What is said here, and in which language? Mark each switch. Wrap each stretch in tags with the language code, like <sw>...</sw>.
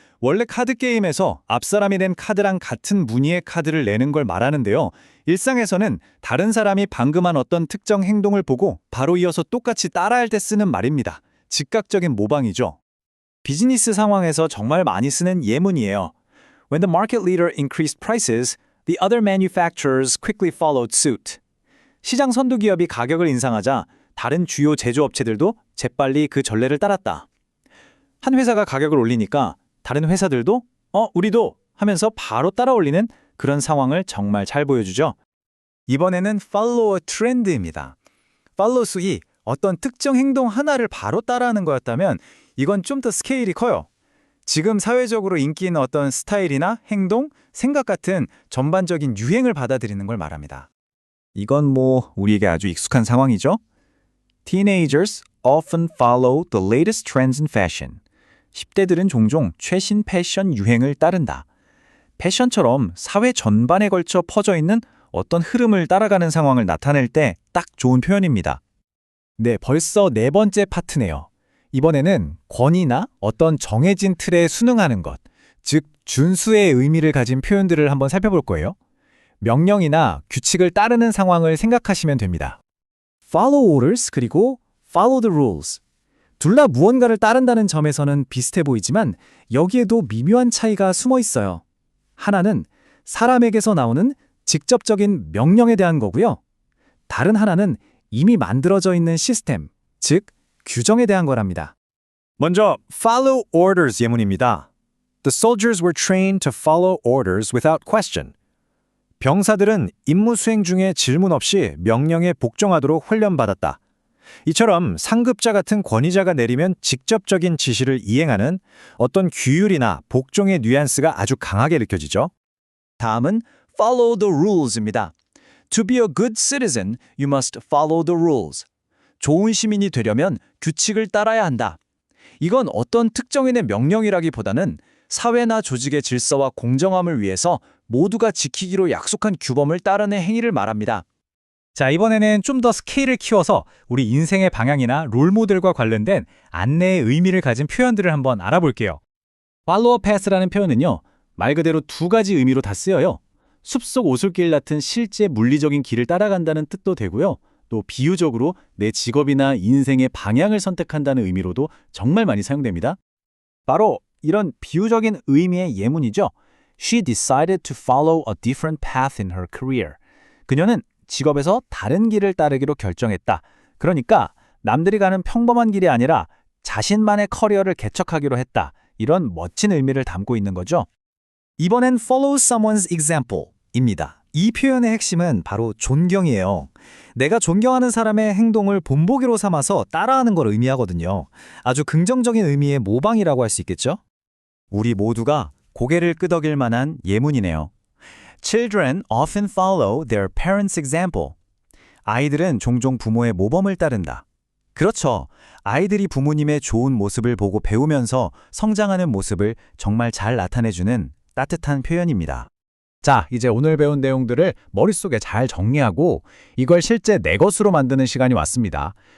<ko>원래 카드 게임에서 앞사람이 낸 카드랑 같은 무늬의 카드를 내는 걸 말하는데요. 일상에서는 다른 사람이 방금 한 어떤 특정 행동을 보고 바로 이어서 똑같이 따라할 때 쓰는 말입니다. 즉각적인 모방이죠. 비즈니스 상황에서 정말 많이 쓰는 예문이에요.</ko> <en>When the market leader increased prices, the other manufacturers quickly followed suit.</en> <ko>시장 선두 기업이 가격을 인상하자 다른 주요 제조업체들도 재빨리 그 전례를 따랐다. 한 회사가 가격을 올리니까 다른 회사들도 우리도 하면서 바로 따라 올리는 그런 상황을 정말 잘 보여주죠. 이번에는</ko> <en>follow a trend</en> <ko>입니다. follow 수이 어떤 특정 행동 하나를 바로 따라하는 거였다면 이건 좀 더 스케일이 커요. 지금 사회적으로 인기 있는 어떤 스타일이나 행동, 생각 같은 전반적인 유행을 받아들이는 걸 말합니다. 이건 뭐 우리에게 아주 익숙한 상황이죠.</ko> <en>Teenagers often follow the latest trends in fashion.</en> <ko>10대들은 종종 최신 패션 유행을 따른다. 패션처럼 사회 전반에 걸쳐 퍼져 있는 어떤 흐름을 따라가는 상황을 나타낼 때 딱 좋은 표현입니다. 네, 벌써 네 번째 파트네요. 이번에는 권위나 어떤 정해진 틀에 순응하는 것, 즉 준수의 의미를 가진 표현들을 한번 살펴볼 거예요. 명령이나 규칙을 따르는 상황을 생각하시면 됩니다.</ko> <en>Follow orders</en> <ko>그리고</ko> <en>follow the rules.</en> <ko>둘 다 무언가를 따른다는 점에서는 비슷해 보이지만 여기에도 미묘한 차이가 숨어 있어요. 하나는 사람에게서 나오는 직접적인 명령에 대한 거고요. 다른 하나는 이미 만들어져 있는 시스템, 즉 규정에 대한 거랍니다. 먼저</ko> <en>follow orders</en> <ko>예문입니다.</ko> <en>The soldiers were trained to follow orders without question.</en> <ko>병사들은 임무 수행 중에 질문 없이 명령에 복종하도록 훈련받았다. 이처럼 상급자 같은 권위자가 내리면 직접적인 지시를 이행하는 어떤 규율이나 복종의 뉘앙스가 아주 강하게 느껴지죠. 다음은</ko> <en>follow the rules입니다. To be a good citizen, you must follow the rules.</en> <ko>좋은 시민이 되려면 규칙을 따라야 한다. 이건 어떤 특정인의 명령이라기보다는 사회나 조직의 질서와 공정함을 위해서 모두가 지키기로 약속한 규범을 따르는 행위를 말합니다. 자, 이번에는 좀 더 스케일을 키워서 우리 인생의 방향이나 롤모델과 관련된 안내의 의미를 가진 표현들을 한번 알아볼게요.</ko> <en>follow a path</en> <ko>라는 표현은요, 말 그대로 두 가지 의미로 다 쓰여요. 숲속 오솔길 같은 실제 물리적인 길을 따라간다는 뜻도 되고요. 또 비유적으로 내 직업이나 인생의 방향을 선택한다는 의미로도 정말 많이 사용됩니다. 바로 이런 비유적인 의미의 예문이죠.</ko> <en>She decided to follow a different path in her career.</en> <ko>그녀는 직업에서 다른 길을 따르기로 결정했다. 그러니까 남들이 가는 평범한 길이 아니라 자신만의 커리어를 개척하기로 했다. 이런 멋진 의미를 담고 있는 거죠. 이번엔</ko> <en>follow someone's example</en> <ko>입니다. 이 표현의 핵심은 바로 존경이에요. 내가 존경하는 사람의 행동을 본보기로 삼아서 따라하는 걸 의미하거든요. 아주 긍정적인 의미의 모방이라고 할 수 있겠죠? 우리 모두가 고개를 끄덕일 만한 예문이네요.</ko> <en>Children often follow their parents' example.</en> <ko>아이들은 종종 부모의 모범을 따른다. 그렇죠. 아이들이 부모님의 좋은 모습을 보고 배우면서 성장하는 모습을 정말 잘 나타내주는 따뜻한 표현입니다. 자, 이제 오늘 배운 내용들을 머릿속에 잘 정리하고 이걸 실제 내 것으로 만드는 시간이 왔습니다.</ko>